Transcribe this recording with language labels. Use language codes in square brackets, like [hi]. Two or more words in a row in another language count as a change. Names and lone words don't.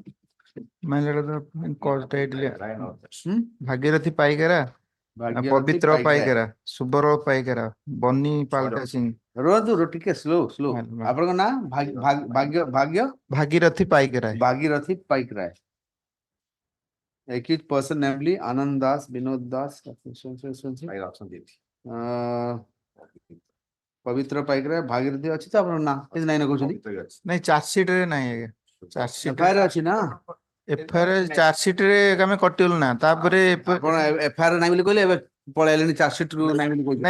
[en] My lord, the cause title Ryan of Bhagirathi Paigara, Pavitra Paigara, Subaro Paigara, Bonnie Palka Singh, [or] ରୁହନ୍ତୁ ଟିକେ ସ୍ଲୋ ଆପଣଙ୍କ ନାଁ? [en] Bhagirathi Paigara. [or] ଭାଗୀରଥୀ ପାଇକରାୟ। [en] Accused person namely Anand Das, Vinod Das, by option D. [or] ପବିତ୍ର ପାଇକରାୟ, ଭାଗୀରଥୀ ଅଛି ତ ଆପଣଙ୍କ ନାଁ? କିଛି ନାହିଁ ନା କହୁଛନ୍ତି? ନାଇଁ [en] charge sheet [or] ରେ ନାହିଁ ଆଜ୍ଞା। [en] charge sheet [or] FIR ଅଛି ନା? [en] FIR charge sheet [or] ରେ ଆମେ କଟିଗଲୁ ନା, ତାପରେ ଆପଣ FIR ନାହିଁ ବୋଲି କହିଲେ, ଏବେ ପଳେଇଲେଣି [en] charge sheet [or] ରୁ ନାହିଁ ବୋଲି କହୁଛନ୍ତି।